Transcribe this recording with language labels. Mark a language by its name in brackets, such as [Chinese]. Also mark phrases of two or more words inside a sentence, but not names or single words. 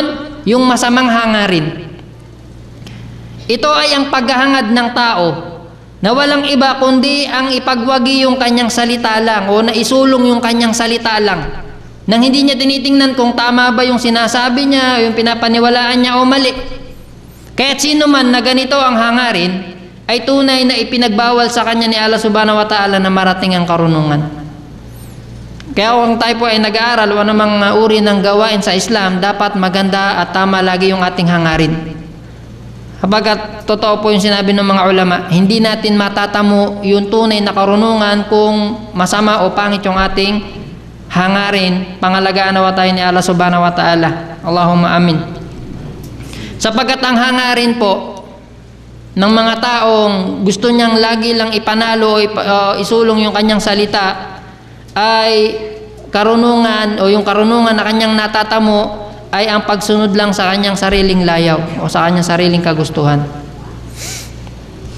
[Filipino] Yung masamang hangarin. Ito ay ang paghahangad ng tao na walang iba kundi ang ipagwagi yung kanyang salita lang o naisulong yung kanyang salita lang nang hindi niya tinitingnan kung tama ba yung sinasabi niya, yung pinapaniwalaan niya o mali. Kaya't sino man na ganito ang hangarin ay tunay na ipinagbawal sa kanya ni [Arabic] الله سبحانه وتعالى [Filipino] na marating ang karunungan. Kaya kung tayo po ay nag-aaral o namang uri ng gawain sa Islam, dapat maganda at tama lagi yung ating hangarin. Habagat totoo po yung sinabi ng mga ulama, hindi natin matatamo yung tunay na karunungan kung masama o pangit yung ating hangarin. Pangalagaan nawa tayo ni [Arabic] الله سبحانه وتعالى. اللهم آمين. [Filipino] Sapagat ang hangarin po ng mga taong gusto niyang lagi lang ipanalo o isulong yung kanyang salita ay karunungan o yung karunungan na kanyang natatamo ay ang pagsunod lang sa kanyang sariling layaw o sa kanyang sariling kagustuhan.